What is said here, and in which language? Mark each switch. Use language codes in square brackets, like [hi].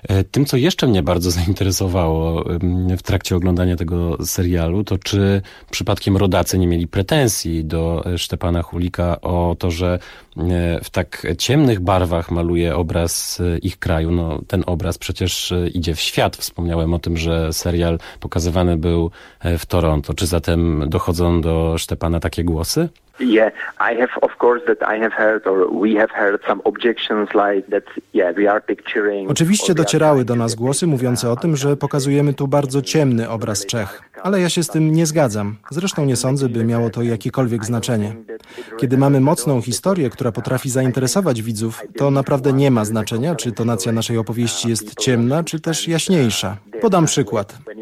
[pl] Tym, co jeszcze mnie bardzo zainteresowało w trakcie oglądania tego serialu, to czy przypadkiem rodacy nie mieli pretensji do Sztepana Hulika o to, że w tak ciemnych barwach maluje obraz ich kraju. No, ten obraz przecież idzie w świat. Wspomniałem o tym, że serial pokazywany był w Toronto. Czy zatem dochodzą do Sztepana takie głosy? [en] Yeah, I have, of course, that I have heard, or we have heard some objections like that, yeah, we are picturing... [pl] Oczywiście docierały do nas głosy mówiące o tym, że pokazujemy tu bardzo ciemny obraz Czech. Ale ja się z tym nie zgadzam. Zresztą nie sądzę, by miało to jakiekolwiek znaczenie. Kiedy mamy mocną historię, która potrafi zainteresować widzów, to naprawdę nie ma znaczenia, czy tonacja naszej opowieści jest ciemna, czy też jaśniejsza. Podam przykład.